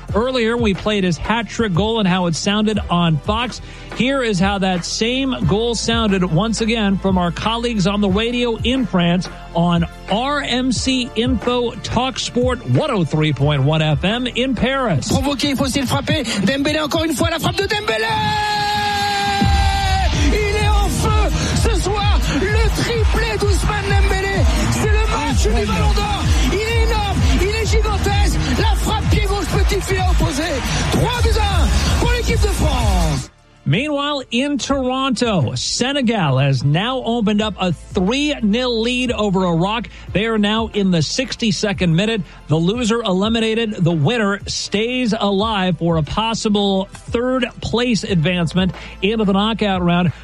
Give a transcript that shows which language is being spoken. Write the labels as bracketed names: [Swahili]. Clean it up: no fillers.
[English] Earlier, we played his hat trick goal and how it sounded on Fox. Here is how that same goal sounded once again from our colleagues on the radio in France on RMC Info Talk Sport 103.1 FM in Paris. [French] Provoqué, faut-il frapper? Dembélé encore une fois, la frappe de Dembélé! Il est en feu ce soir, le triplé d'Ousmane Dembélé. C'est le match du Ballon d'Or. Il est énorme, il est gigantesque. La frappe pied gauche, petit filet opposé. 3-1 pour l'équipe de France. [English] Meanwhile, in Toronto, Senegal has now opened up a 3-0 lead over Iraq. They are now in the 62nd minute. The loser eliminated. The winner stays alive for a possible third-place advancement into the knockout round.